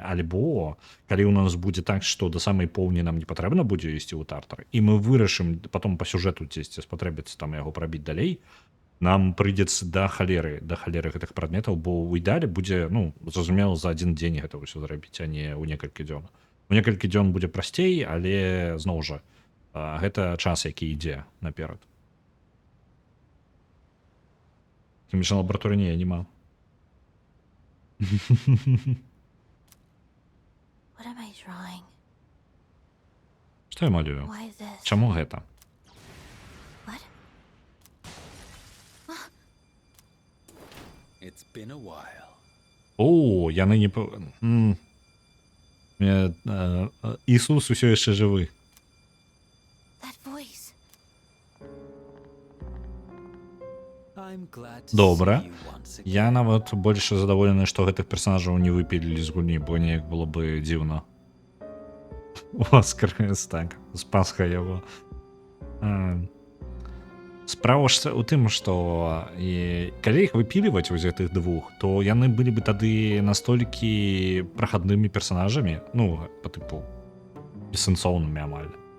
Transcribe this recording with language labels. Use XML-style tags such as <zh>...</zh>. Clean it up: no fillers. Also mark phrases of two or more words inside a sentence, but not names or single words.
<be>Альбо калі ў нас будзе так, што да самай поўні нам не патрэбна будзе ісці ў тартар, і мы вырашым потом па сюжэту дзесьці спатрэбіцца там яго прабіць далей, нам прыйдзецца да халеры гэтых прадметаў, бо ў ідэале будзе, ну, зразумела, за 1 дзень гэта ўсё зрабіць, а не ў некалькі дзён. У некалькі дзён будзе прасцей, але зноў жа, гэта час, які ідзе наперад. Хімічнай лабараторыі не, няма.</be> <en>What am I drawing?</en> <be>Што я малюю?</be> <en>Why this?</en> <be>Чаму гэта?</be> <en>What? It's been a while.</en> <be>О, яны не... Ісус усё яшчэ жывы.</be> <en>That voice. I'm glad to</en> <be>Добра.</be> <en>see you once again.</en> <be>Я нават больш задаволены, што гэтых персонажаў не выпілілі з гульні, бо неяк было бы дзіўна. Воскрес, так, з Пасха яго. Справа ж у тым, што калі іх выпіліваць вось гэтых двух, то яны былі бы тады настолькі прахаднымі персонажамі, ну, па тыпу бессэнсоўнымі амаль.</be>